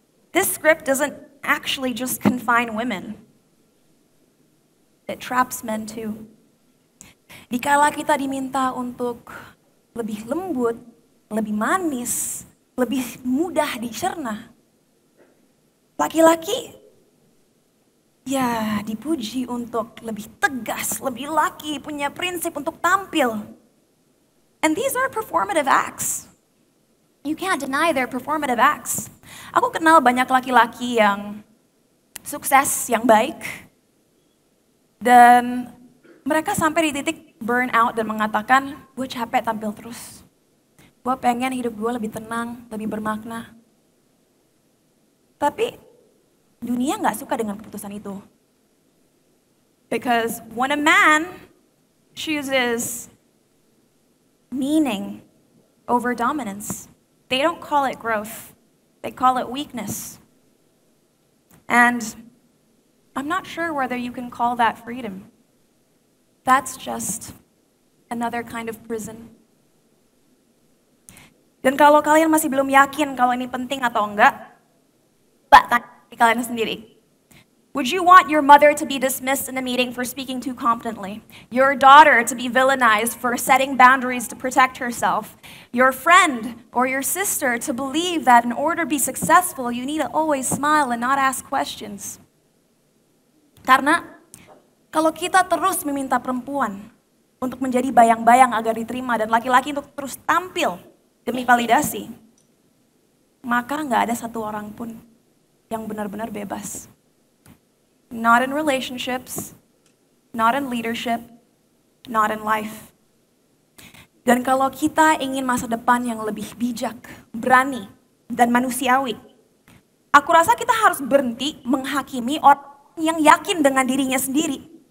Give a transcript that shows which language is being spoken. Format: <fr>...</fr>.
<en>This script doesn't actually just confine women. It traps men too.</en> <id>Dikala kita diminta untuk lebih lembut, lebih manis, lebih mudah dicerna, laki-laki ya dipuji untuk lebih tegas, lebih laki, punya prinsip untuk tampil.</id> <en>And these are performative acts. You can't deny their performative acts.</en> <id>Aku kenal banyak laki-laki yang sukses, yang baik, dan mereka sampai di titik burn out dan mengatakan, gue capek tampil terus. Gue pengen hidup gue lebih tenang, lebih bermakna. Tapi dunia gak suka dengan keputusan itu.</id> <en>Because when a man chooses meaning over dominance, they don't call it growth. They call it weakness. And I'm not sure whether you can call that freedom. That's just another kind of prison.</en> <id>Dan kalau kalian masih belum yakin kalau ini penting atau enggak, tanya kalian sendiri.</id> <en>Would you want your mother to be dismissed in a meeting for speaking too confidently? Your daughter to be villainized for setting boundaries to protect herself? Your friend or your sister to believe that in order to be successful, you need to always smile and not ask questions?</en> <id>Karena kalau kita terus meminta perempuan untuk menjadi bayang-bayang agar diterima dan laki-laki untuk terus tampil demi validasi, maka nggak ada satu orang pun yang benar-benar bebas.</id> <en>Not in relationships, not in leadership, not in life.</en> <id>Dan kalau kita ingin masa depan yang lebih bijak, berani, dan manusiawi, aku rasa kita harus berhenti menghakimi orang yang yakin dengan dirinya sendiri.</id>